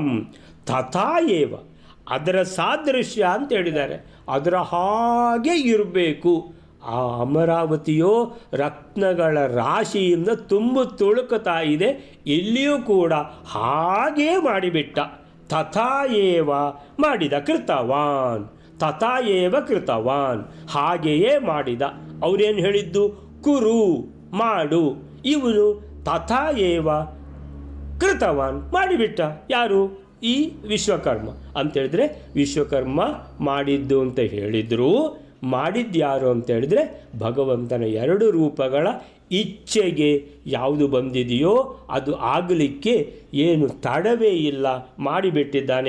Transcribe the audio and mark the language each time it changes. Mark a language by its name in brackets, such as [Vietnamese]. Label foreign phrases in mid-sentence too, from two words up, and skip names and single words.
[Sanskrit] ತಥಾ ಏವ, [Kannada] ಅದರ ಸಾದೃಶ್ಯ ಅಂತ ಹೇಳಿದ್ದಾರೆ, ಅದರ ಹಾಗೆ ಇರಬೇಕು. ಆ ಅಮರಾವತಿಯೋ ರತ್ನಗಳ ರಾಶಿಯಿಂದ ತುಂಬು ತುಳುಕುತ್ತಾ ಇದೆ, ಇಲ್ಲಿಯೂ ಕೂಡ ಹಾಗೇ ಮಾಡಿಬಿಟ್ಟ. [Sanskrit] ತಥಾ ಏವ ಮಾಡಿದ. ಕೃತವಾನ್, ತಥಾ ಏವ ಕೃತವಾನ್, [Kannada] ಹಾಗೆಯೇ ಮಾಡಿದ. ಅವರೇನು ಹೇಳಿದ್ದು? ಕುರು ಮಾಡು. ಇವನು [Sanskrit] ತಥಾ ಏವ ಕೃತವಾನ್ [Kannada] ಮಾಡಿಬಿಟ್ಟ. ಯಾರು? ಈ ವಿಶ್ವಕರ್ಮ ಅಂತೇಳಿದ್ರೆ ವಿಶ್ವಕರ್ಮ ಮಾಡಿದ್ದು ಅಂತ ಹೇಳಿದರು. ಮಾಡಿದ್ಯಾರು ಅಂತೇಳಿದರೆ ಭಗವಂತನ ಎರಡು ರೂಪಗಳ ಇಚ್ಛೆಗೆ ಯಾವುದು ಬಂದಿದೆಯೋ ಅದು ಆಗಲಿಕ್ಕೆ ಏನು ತಡವೇ ಇಲ್ಲ, ಮಾಡಿಬಿಟ್ಟಿದ್ದಾನೆ.